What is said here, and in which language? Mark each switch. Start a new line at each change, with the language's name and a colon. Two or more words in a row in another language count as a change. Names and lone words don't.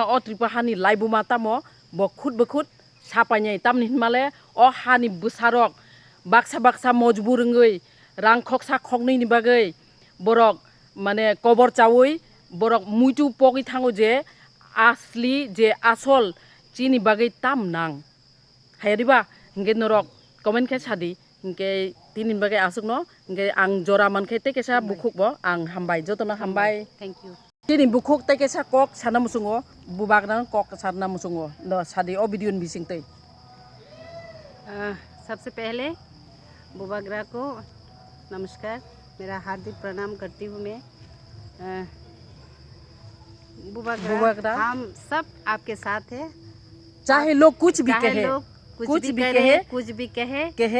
Kok Borok: o tripahani laibuma tamo bo khut sapainai tamni male o hani busarok baksa mojbur ngei rang khoksa khoknei ni bagai borok mane kobor chawoi borok muitu pogi thango je asli je asol chini bagai tam nang hayadiba nge norok comment khe sadi nge tinin bagai asuk no nge ang jora man khe te kesa bukhuk bo ang hambai jotona hambai
English: thank you
Kok Borok: tini bukhuk te kesa kok sana musungo bubagna kok sana musungo no sadi o video ni bising tei
Hindi: सबसे पहले बुबाग्रा को नमस्कार मेरा हार्दिक प्रणाम करती हूँ मैं बुबाग्रा हम सब आपके साथ है चाहे लोग कुछ भी कहे कुछ भी कहे